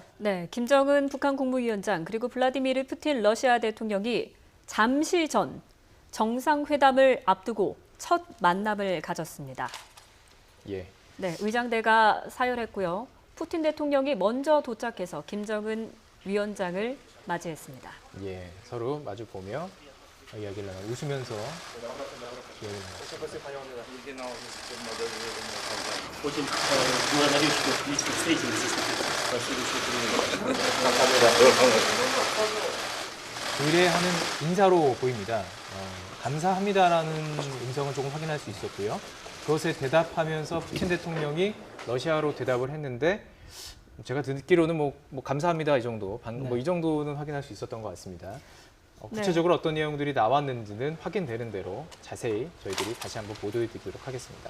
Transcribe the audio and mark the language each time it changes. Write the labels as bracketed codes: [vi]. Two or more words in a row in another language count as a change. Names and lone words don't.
[ko] 네, 김정은 북한 국무위원장 그리고 블라디미르 푸틴 러시아 대통령이 잠시 전 정상회담을 앞두고 첫 만남을 가졌습니다. 예. 네, 의장대가 사열했고요. 푸틴 대통령이 먼저 도착해서 김정은 위원장을 맞이했습니다. 예, 서로 마주 보며 이야기를 나누고 웃으면서 이야기를 나누고. [ru] Очень благодарю, что лично встретились здесь. Спасибо, что приняли. [ko] 의뢰하는 인사로 보입니다. 감사합니다라는 음성을 조금 확인할 수 있었고요. 그것에 대답하면서 푸틴 대통령이 러시아로 대답을 했는데 제가 듣기로는 뭐 감사합니다 이 정도, 뭐 이 정도는 확인할 수 있었던 것 같습니다. 구체적으로 어떤 내용들이 나왔는지는 확인되는 대로 자세히 저희들이 다시 한번 보도해드리도록 하겠습니다.